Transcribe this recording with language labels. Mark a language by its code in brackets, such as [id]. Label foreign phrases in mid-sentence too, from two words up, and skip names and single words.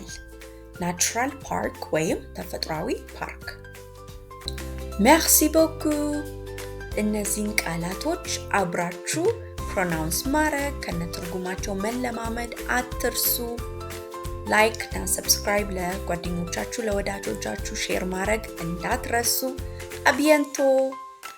[en] Natural park [am] ወይም ተፈጥሯዊ ፓርክ. [fr] Merci beaucoup. [am] እነዚህን ቃላቶች አብራችሁ ፕሮናውንስ ማድረግ ከነትርጉማቸው መለማመድ አትርሱ። ላይክ እና ሰብስክራይብ ለጓደኞቻችሁ ለወዳጆቻችሁ ሼር ማድረግ እንዳትረሱ. [fr] À bientôt.